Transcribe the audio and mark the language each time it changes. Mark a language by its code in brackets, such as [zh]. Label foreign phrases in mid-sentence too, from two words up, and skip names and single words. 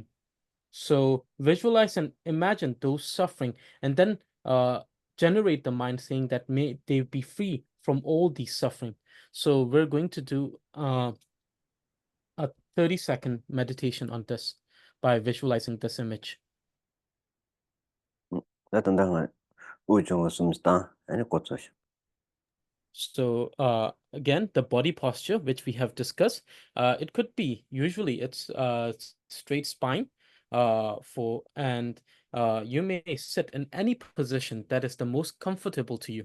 [en] So visualize and imagine those suffering, and then generate the mind saying that may they be free from all these suffering. So we're going to do a 30-second meditation on this by visualizing this image. da tanda ujung sumsta ane kotso shi So again, the body posture, which we have discussed, it could be usually it's straight spine and you may sit in any position that is the most comfortable to you.